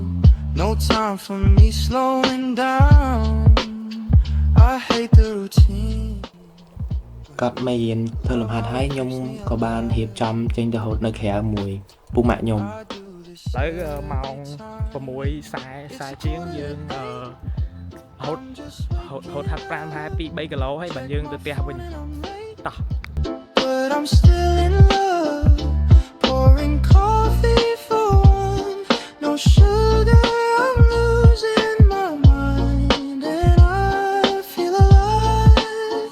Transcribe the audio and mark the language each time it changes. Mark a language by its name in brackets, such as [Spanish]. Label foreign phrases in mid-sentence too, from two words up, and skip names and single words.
[English] No time for me slowing down. I hate the routine. [Khmer] កាត់មីធ្វើលំហាត់ហើយខ្ញុំក៏បានរៀបចំចេញទៅហូតនៅក្រៅមួយពូម៉ាក់ខ្ញុំ [English] I do this [Khmer] ឥឡូវម៉ោង 6:40 ជាងយើងហូតហាត់ប្រាណប្រហែល 2-3 គីឡូហើយបើយើងទៅផ្ទះវិញតោះ [English] but I'm still in love. Pouring coffee for one, no sugar. I'm losing my mind, and I feel alive.